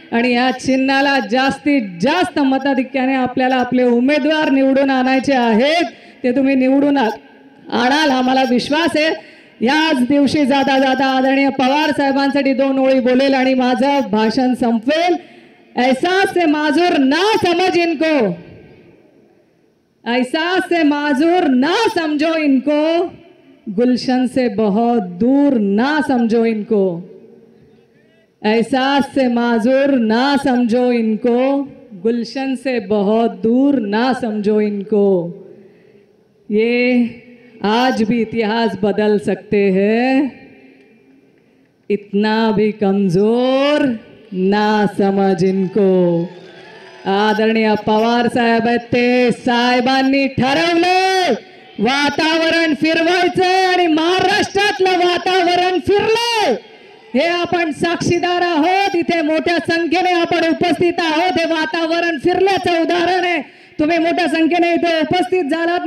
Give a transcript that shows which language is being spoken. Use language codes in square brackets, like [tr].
[mr] आणि या चिन्हाला जास्तीत जास्त मताधिक्याने आपल्याला आपले उमेदवार निवडून आणायचे आहेत. ते तुम्ही निवडून आणाल, आम्हाला विश्वास आहे. याच दिवशी जाता जाता आदरणीय पवार साहेबांसाठी 2 ओळी बोलेल आणि माझं भाषण संपवेल. [hi] एहसास से माजूर ना समझ इनको, एहसास से माजूर ना समझो इनको, गुलशन से बहुत दूर ना समझो इनको. एहसास से माजूर ना समझो इनको, गुलशन से बहुत दूर ना समझो इनको. ये आज भी इतिहास बदल सकते हैं, इतना भी कमजोर ना समझ इनको. [mr] आदरणीय पवार साहेब आहेत ते साहेबांनी ठरवलं वातावरण फिरवायचं आणि महाराष्ट्रातलं वातावरण फिरलं. हे आपण साक्षीदार आहोत. इथे मोठ्या संख्येने आपण उपस्थित आहोत. हे वातावरण फिरल्याचं उदाहरण आहे. तुम्ही मोठ्या संख्येने इथे उपस्थित झालात.